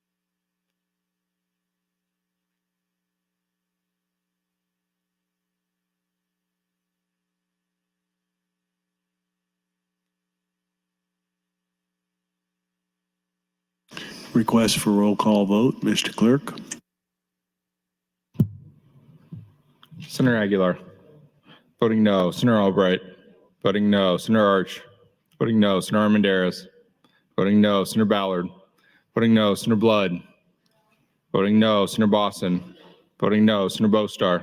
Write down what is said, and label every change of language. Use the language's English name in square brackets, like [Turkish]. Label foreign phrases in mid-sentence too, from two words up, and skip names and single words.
[English] for roll call vote, Mr. Clerk. Senator Aguilar. Voting no. Senator Albright. Voting no. Senator Arch. Voting no. Senator Armendariz. Voting no. Senator Ballard. Voting no. Senator Blood. Voting no. Senator Boston. Voting no. Senator Bostar.